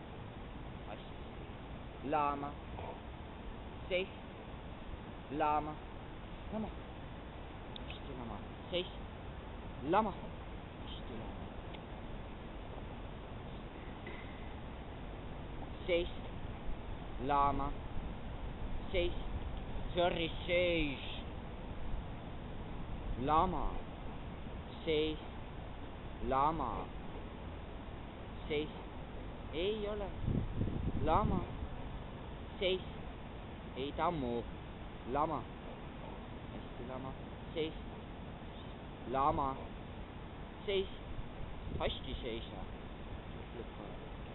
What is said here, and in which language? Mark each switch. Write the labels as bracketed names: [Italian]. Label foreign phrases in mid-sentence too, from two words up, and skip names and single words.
[Estonian] lama, seis, lama, lama, hästi lama, seis, lama, hästi lama, seis, lama, seis, sorry, seis, lama, seis, lama, seis, ei ole, lama, seis, ei tammu, lama, hästi lama, seis, lama, seis, hästi seisa, lükka.